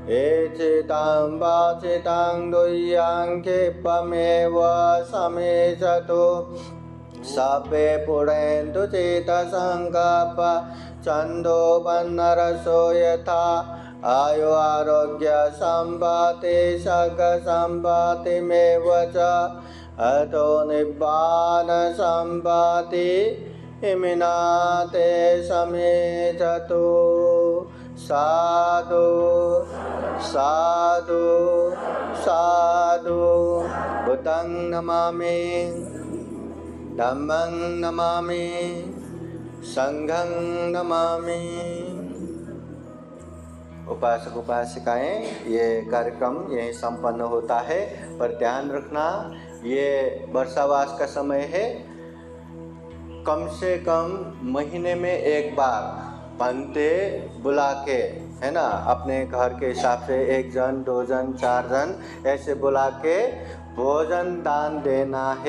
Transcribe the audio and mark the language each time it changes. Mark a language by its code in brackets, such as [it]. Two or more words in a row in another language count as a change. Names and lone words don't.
[pi] एचितं वाचितं दुह्यं क्षिपमेव समेषतु सपे पुरेन्तु चित्तसङ्कल्प छन्दोपन्नरसो यथा आयु आरोग्य सम्पत्ति सग सम्पत्तिमेव च अतो निब्बान सम्पत्ति इमिनाते समेषतु साधु साधु साधु बुद्धं नमामि धम्मं नमामि संघं नमामि। [hi] उपासक उपासिकाएं, ये कार्यक्रम यहीं संपन्न होता है, पर ध्यान रखना ये वर्षावास का समय है। कम से कम महीने में एक बार बनते बुला के, है ना, अपने घर के हिसाब से 1 जन 2 जन 4 जन ऐसे बुला के भोजन दान देना है।